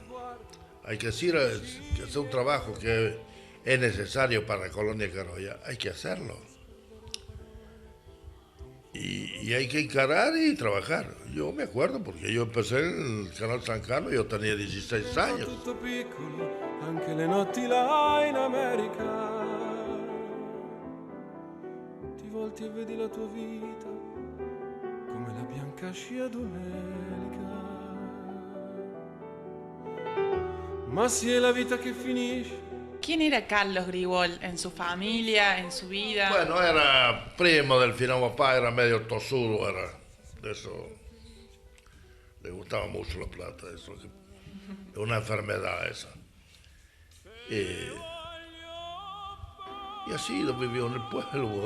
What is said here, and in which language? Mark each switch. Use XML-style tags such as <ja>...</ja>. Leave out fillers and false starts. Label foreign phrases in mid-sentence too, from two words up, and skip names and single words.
<es>Hay que decir que es un trabajo que es necesario para la colonia Carolla, hay que hacerlo. Y hay que encarar y trabajar. Yo me acuerdo porque yo empecé en el Canal San Carlos, yo tenía 16 años.</es> <it>Anche le notti là in America, ti volti e vedi la tua vita come la bianca scia d'un'elica. Ma si è la vita che finisce.</it> <es>¿Quién era Carlos Grigol en su familia, en su vida? Bueno, era primo del final papá, era medio tosudo, era de eso. Le gustaba mucho la plata, eso. Es una enfermedad esa. Y así lo vivió en el pueblo.</es>